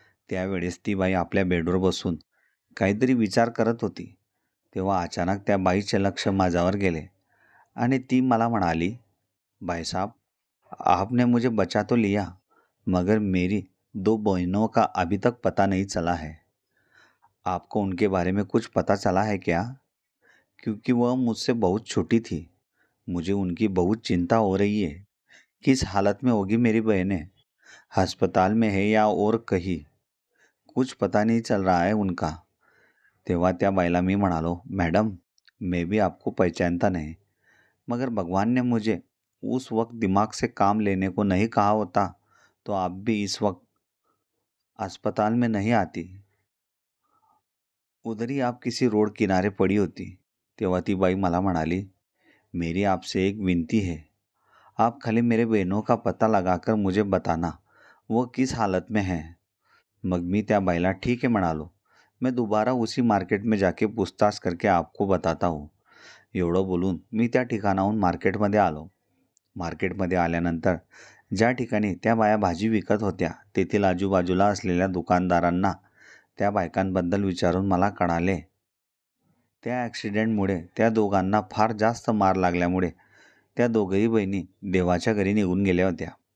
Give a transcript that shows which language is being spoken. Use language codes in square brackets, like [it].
[mr] त्यावेळेस ती बाई आपल्या बेडवर बसून काहीतरी विचार करत होती. तेव्हा अचानक त्या बाईचे लक्ष माझ्यावर गेले आणि ती मला म्हणाली, [hi] "भाई साहब, आपने मुझे बचा तो लिया, मगर मेरी 2 बहनों का अभी तक पता नहीं चला है. आपको उनके बारे में कुछ पता चला है क्या? क्योंकि वह मुझसे बहुत छोटी थी. मुझे उनकी बहुत चिंता हो रही है. किस हालत में होगी मेरी बहनें? अस्पताल में है या और कहीं? कुछ पता नहीं चल रहा है उनका." [mr] तेव्हा त्या बाईला मी म्हणालो, [hi] "मैडम, मैं भी आपको पहचानता नहीं, मगर भगवान ने मुझे उस वक्त दिमाग से काम लेने को नहीं कहा होता तो आप भी इस वक्त अस्पताल में नहीं आती. उधर ही आप किसी रोड किनारे पड़ी होती." [mr] तेव्हा ती बाई मला म्हणाली, [hi] "मेरी आपसे एक विनती है. आप खाली मेरे बहनों का पता लगाकर मुझे बताना वो किस हालत में हैं." [mr] मग मी त्या बाईला [hi] ठीक है [mr] म्हणालो. [hi] "मैं दोबारा उसी मार्केट में जाके पूछताछ करके आपको बताता हूँ." [mr] एवढं बोलून मी त्या ठिकाणाहून मार्केटमध्ये आलो. मार्केटमध्ये आल्यानंतर ज्या ठिकाणी त्या बाया भाजी विकत होत्या तेथील आजूबाजूला असलेल्या दुकानदारांना त्या बायकांबद्दल विचारून मला कळाले, त्या ॲक्सिडेंटमुळे त्या दोघांना फार जास्त मार लागल्यामुळे त्या दोघंही बहिणी देवाच्या घरी निघून गेल्या होत्या.